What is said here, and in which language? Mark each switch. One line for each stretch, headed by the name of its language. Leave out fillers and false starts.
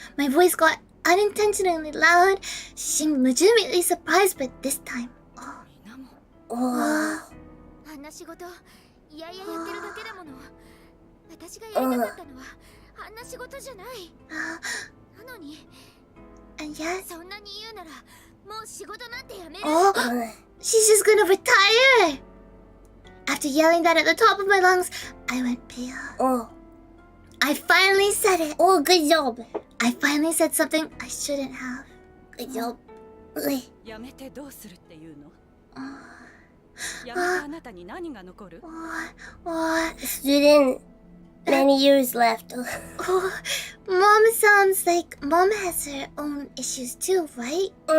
English: My voice got unintentionally loud. She seemed legitimately surprised, but this time.
Japanese: あんな仕事、いやいややってるだけだもの。私がやりたかったのは、あんな仕事じゃない。なのに、
English: And yes.
Japanese: そんなに言うなら、もう仕事なんてやめる。
English: Oh, she's just gonna retire. After yelling that at the top of my lungs, I went pale. I finally said it. Good job. I finally said something I shouldn't have. Good job.
Japanese: やめてどうするっていうの。やめてあなたに何が残る。
English: Student, many years left. Mom sounds like Mom has her own issues too, right?